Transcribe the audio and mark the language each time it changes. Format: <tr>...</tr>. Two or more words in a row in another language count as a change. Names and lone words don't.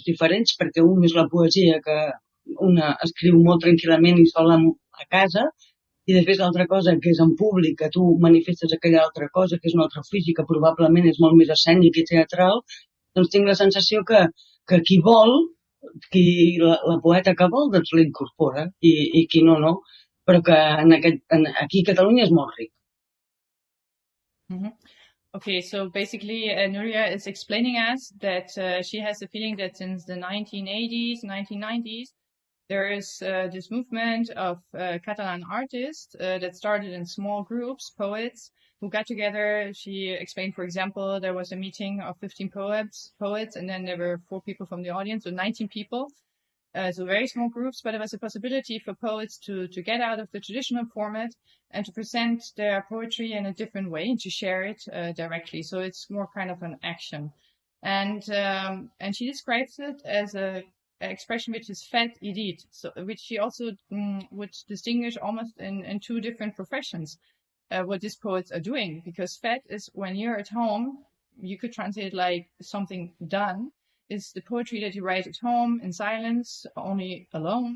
<ca>diferents, perquè un és la poesia, que una escriu molt tranquil·lament i sola a casa, i després l'altra cosa, que és en públic, que tu manifestes aquella altra cosa, que és un altre ofici, que probablement és molt més escènic i teatral, doncs tinc la sensació que qui vol, la poeta que vol, doncs l'incorpora, i qui no, però que aquí a Catalunya és molt ric. Mm-hmm.</ca> <en>Okay, so basically Núria is explaining us that she has the feeling that since the 1980s, 1990s, there is this movement of Catalan artists that started in small groups, poets, who got together. She explained, for example, there was a meeting of 15 poets, and then there were 4 people from the audience, so 19 people. So very small groups, but it was a possibility for poets to get out of the traditional format and to present their poetry in a different way and to share it directly. So it's more kind of an action. And she describes it as an expression which is</en> <ca>fet i dit,</ca> <en>so which she also would distinguish almost in 2 different professions, what these poets are doing. Because fet is when you're at home, you could translate like something done. Is the poetry that you write at home in silence, only alone.</en>